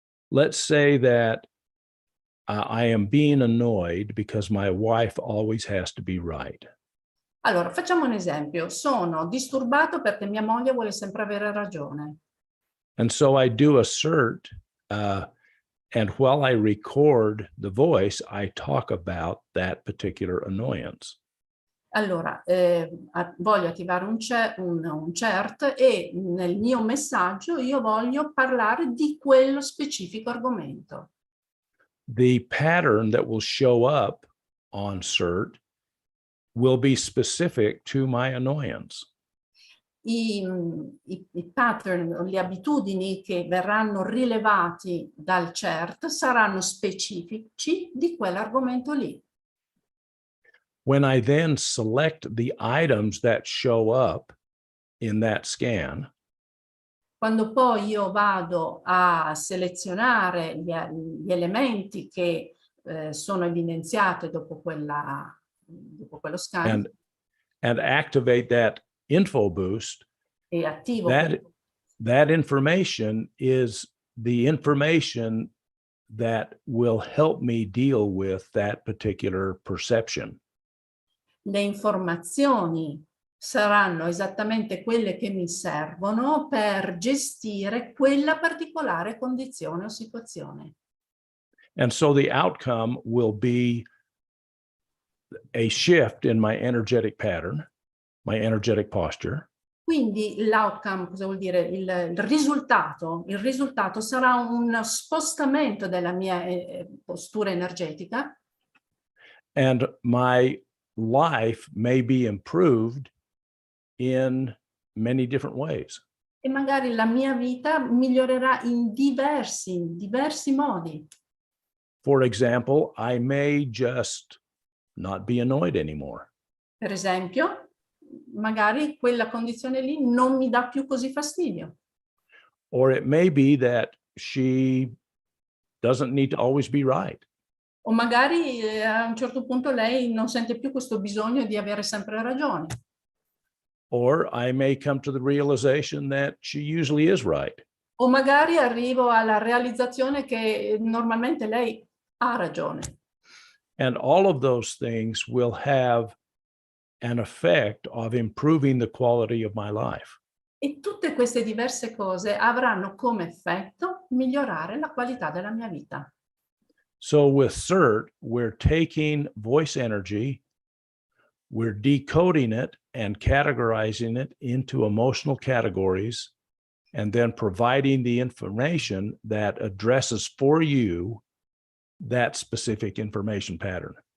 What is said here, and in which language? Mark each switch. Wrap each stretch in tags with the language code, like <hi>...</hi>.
<en>let's say that I am being annoyed because my wife always has to be right.</en> <it>allora facciamo un esempio, sono disturbato perché mia moglie vuole sempre avere ragione.</it> <en>And so I do a CERT, and while I record the voice, I talk about that particular annoyance.</en> <it>Allora, voglio attivare un CERT e nel mio messaggio io voglio parlare di quello specifico argomento.</it> <en>The pattern that will show up on CERT will be specific to my annoyance.</en> <it>I pattern, le abitudini che verranno rilevati dal CERT saranno specifici di quell'argomento lì.</it> <en>When I then select the items that show up in that scan,</en> <it>Quando poi io vado a selezionare gli elementi che sono evidenziati dopo quello scan</it> <en>and activate that info boost,</en> <it>e attivo</it> <en>that information is the information that will help me deal with that particular perception.</en> <it>le informazioni saranno esattamente quelle che mi servono per gestire quella particolare condizione o situazione.</it> <en>And so the outcome will be a shift in my energetic pattern, my energetic posture.</en> <it>Quindi l'outcome, cosa vuol dire? Il risultato sarà un spostamento della mia postura energetica.</it> <en>And my life may be improved in many different ways.</en> <it>E magari la mia vita migliorerà in diversi modi.</it> <en>For example, I may just not be annoyed anymore.</en> <it>Per esempio, magari quella condizione lì non mi dà più così fastidio.</it> <en>Or it may be that she doesn't need to always be right.</en> <it>O magari a un certo punto lei non sente più questo bisogno di avere sempre ragione.</it> <en>Or I may come to the realization that she usually is right.</en> <it>O magari arrivo alla realizzazione che normalmente lei ha ragione.</it> <en>And all of those things will have an effect of improving the quality of my life.</en> <it>E tutte queste diverse cose avranno come effetto migliorare la qualità della mia vita.</it> <en>So with CERT, we're taking voice energy, we're decoding it and categorizing it into emotional categories, and then providing the information that addresses for you that specific information pattern.</en>